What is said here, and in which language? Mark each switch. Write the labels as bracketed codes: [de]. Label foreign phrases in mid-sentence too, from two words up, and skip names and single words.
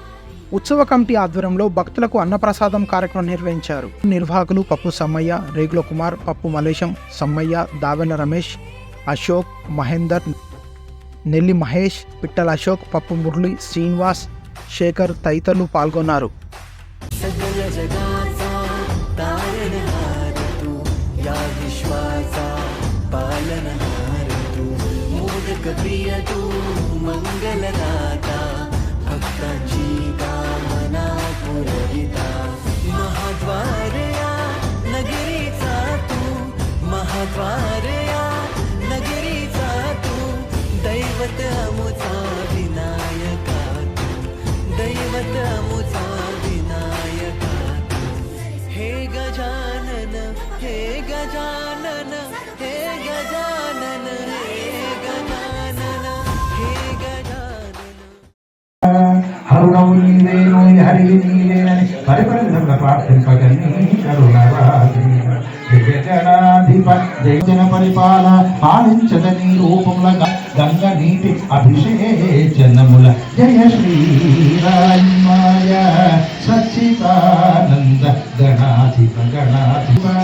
[te] ఉత్సవ కమిటీ ఆధ్వర్యంలో భక్తులకు అన్నప్రసాదం కార్యక్రమం నిర్వహించారు. నిర్వాహకులు పప్పు సమ్మయ్య, రేగుల కుమార్, పప్పు మలేశం, సమ్మయ్య, దావెన రమేష్, అశోక్, మహేందర్, నెల్లి మహేష్, పిట్టల అశోక్, పప్పు మురళి, శ్రీనివాస్, శేఖర్ తదితరులు పాల్గొన్నారు. [mr] भक्तांची कामना पुरविता महाद्वारया नगरीचा तू, महाद्वारया नगरीचा तू, दैवत अमुचा विनायका तू, दैवत अमुचा विनायका तू. हे गजानन, हे गजानन, हे गजानन, हे गजानन, हे गजानन. [te] హరుణవు నీవేను హరి నీవేనని పరిపరిధంగా ప్రార్థింపగని కరుణరాజి జగజనాధిప జన పరిపాల పాలించద నీ రూపముల గంగ నీటి అభిషేచనముల జయ శ్రీరామాయ సచ్చిదానంద గణాధిప గణాధిప